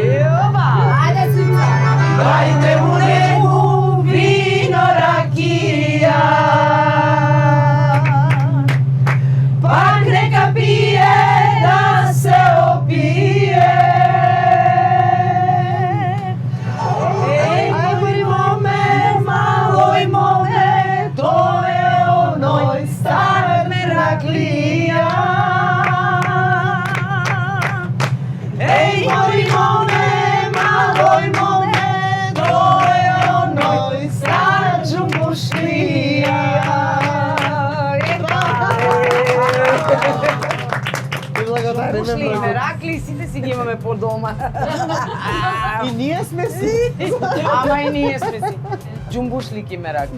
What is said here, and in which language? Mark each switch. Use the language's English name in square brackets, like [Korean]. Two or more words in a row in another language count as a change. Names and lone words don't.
[Macedonian] Дајте му негу вино ракија, пак нека пие да се опие. Еј моме, малој моме, тој е оној стар Мераклија. Еј, мој моме, малој моме, то је оној стар Џумбушлија. Ушли Меракли, сите си ги имаме по дома. И ние сме си. Ама и ние сме си. Џумбушлики Меракли.